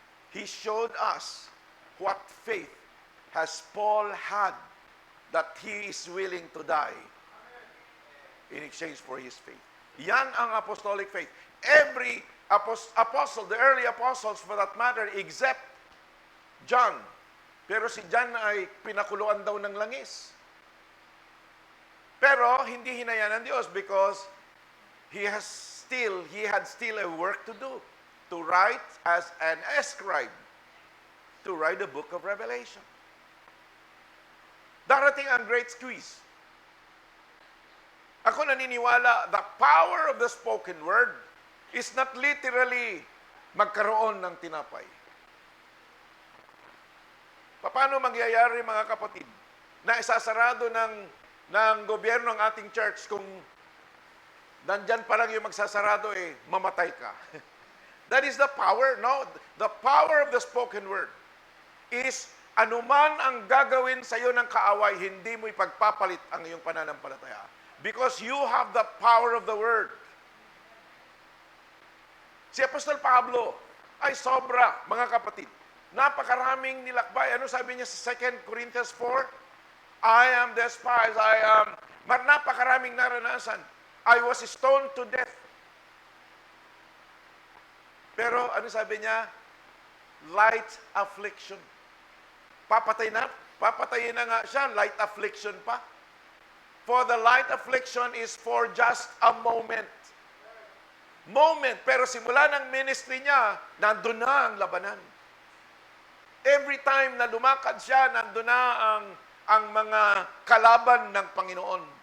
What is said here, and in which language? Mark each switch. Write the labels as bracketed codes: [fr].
[en] He showed us what faith has Paul had, that he is willing to die in exchange for his faith. [tl] Yan ang [en] apostolic faith. Every apostle, the early apostles for that matter, except John. [tl] Pero si John ay pinakuluan daw ng langis. Pero hindi hinayaan ng Diyos [en] because he had still a work to do, to write as an scribe, to write the book of Revelation. [tl] Darating ang great squeeze. Ako naniniwala, [en] the power of the spoken word is not literally [tl] magkaroon ng tinapay. Paano mangyayari, mga kapatid, na isasarado ng gobyerno ng ating church kung nandyan pa lang yung magsasarado, mamatay ka. [en] That is the power, no? The power of the spoken word is [tl] anuman ang gagawin sa iyo ng kaaway, hindi mo ipagpapalit ang iyong pananampalataya. [en] Because you have the power of the word. [tl] Si Apostol Pablo ay sobra, mga kapatid. Napakaraming nilakbay. Ano sabi niya sa 2 Corinthians 4? [en] I am despised. [tl] Napakaraming naranasan. [en] I was stoned to death. [tl] Pero ano sabi niya? Light affliction. Papatayin na nga siya, light affliction pa. [en] For the light affliction is for just a moment. [tl] Pero simula ng ministry niya, nandun na ang labanan. Every time na lumakad siya, nandun na ang mga kalaban ng Panginoon.